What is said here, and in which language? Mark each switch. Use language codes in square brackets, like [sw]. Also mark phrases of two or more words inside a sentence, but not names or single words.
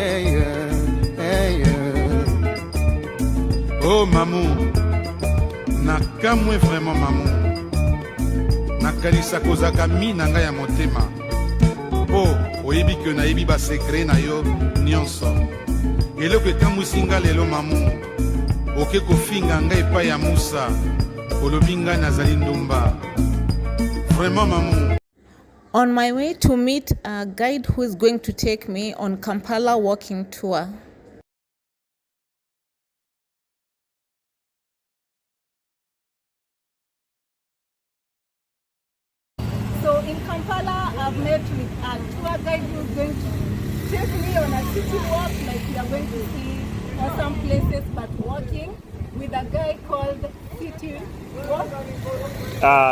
[ln] Oh mamu, nakamwe vraiment mamu, nakalisa kozaka mina ngai ya motema, po oyebi ke nayebi ba secret na yo nyonso. eloko ekamwisi nga lelo mamu oke kofinga ngai epai ya Musa olobi ngai nazali ndumba vraiment mamu. [en] On my way to meet a guide who is going to take me on Kampala walking tour. So in Kampala, I've met with a tour guide who's going to take me on a city walk, like we are going to see awesome places, but walking with a guy called City Walk.